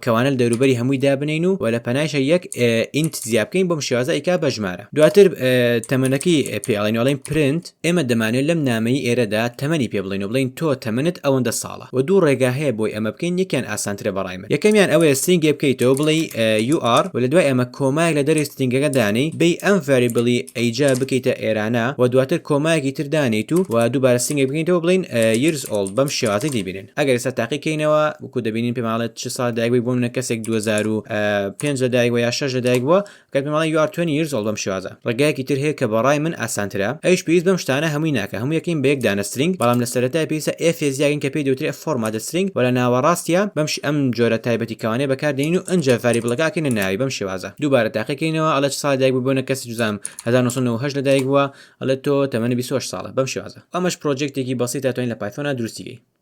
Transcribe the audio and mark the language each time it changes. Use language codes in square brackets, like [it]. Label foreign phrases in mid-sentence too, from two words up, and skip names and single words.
[ckb] کەوانە لە دەوروبەری هەمووی دابنین و لە پەنایشە یەک ئینت زیاد بکەین بۆم شێوازە ئیکا بە ژمارە دواتر تەمەنەکەی پێڵێنەوەڵین پرنت ئێمە دەمانێت لەم نامەی ئێرەدا تەمەنی پێ بڵین و بڵین تۆ تەمەنت ئەوەندە ساڵە و دوو ڕێگا هەیە بۆی ئەمە بکەین یەکیان ئاسانترە بەڕای من یەکەمیان ئەوەیە سترینگێ بکەیتەوە بڵێ UR و لە دوای ئەمە کۆمایەک لە دەرەوەی سترینگەکە دانی بێ ئەم ڤاریبڵی ئەیجا بکەیتە ئێرانە و دواتر کۆمایەکی تر دانیت و دووبارە سترینگێ بکەیتەوە بڵین [en] years old [ckb] بەم شێوازەی دیبینن ئەگەر ئێستا تاقیکەینەوە وەکو دەبینین پێماڵێت چ ساڵ دایک بووی بۆ منە کەسێک 2005 لە دایک بووە یا 6 لە دایک بووە کات پێماڵی [en] you are 20 years old [ckb] بەم شێوازە ڕێگایەکی تر هەیە کە بەڕای من ئاسانترە ئەویش پێویست بەم شتانە هەمووی ناکە هەموو یەکەین بە یەک دانە سترینگ بەڵام لە سەرەتای پێویستە f زیاگین کە پێی دەوترێت [en] format string [ckb] ولا ناوەڕاستیە بەمش ئەم جۆرە تایبەتی کەوانەیە بەکاردێنین و ئەنجە ڤاریبڵەکەکەینە ناوی بەم شێوازە دووبارە تاقیکەینەوە ئەڵە چ ساڵی دایک بوو بۆنە کەسی جوزام 1998 لە دایک بووە ئەڵێ تۆ تەمەنی 28 ساڵە بەم شێوازە ئەمەش پرۆجێکتێکی بەسیط دەتوانین لە پایثۆنە دروستیکەین